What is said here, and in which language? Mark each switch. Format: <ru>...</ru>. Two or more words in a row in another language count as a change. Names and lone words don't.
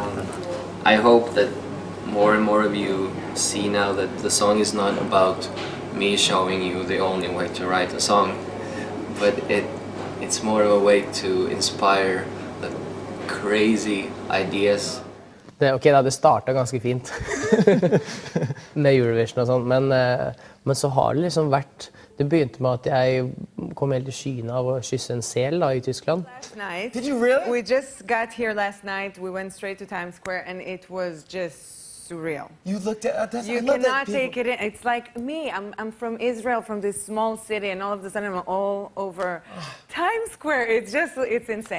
<en>I hope that more and more of you see now that the song is not about me showing you the only way to write a song, but it's more of a way to inspire the crazy ideas.</en> <no>Ok, da, det startet ganske fint med Eurovision og sånn, men så har det liksom vært, det begynte med at jeg kom helt i skyene av å kysse en sel da, I Tyskland.</no> <en>Last night, Did you really? We just got here last night, we went straight to Times Square and it was just surreal. You looked at that. You cannot take it in. It's like me. I'm from Israel, from this small city, and all of a sudden I'm all over Times Square. It's insane.</en>